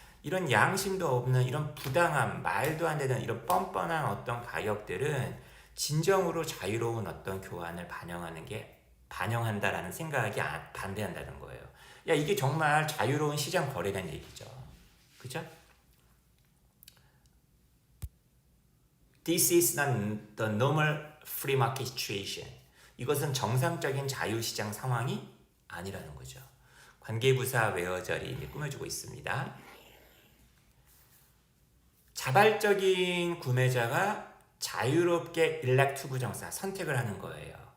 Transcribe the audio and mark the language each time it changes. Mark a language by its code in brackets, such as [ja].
[ko] 이런 양심도 없는 이런 부당한 말도 안 되는 이런 뻔뻔한 어떤 가격들은 진정으로 자유로운 어떤 교환을 반영한다라는 생각이 반대한다는 거예요. 야, 이게 정말 자유로운 시장 거래라는 얘기죠. 그죠? [en] This is not the normal free market situation. [ko] 이것은 정상적인 자유시장 상황이 아니라는 거죠. 관계부사 외어절이 꾸며주고 있습니다. 자발적인 구매자가 자유롭게 elect 부정사 선택을 하는 거예요.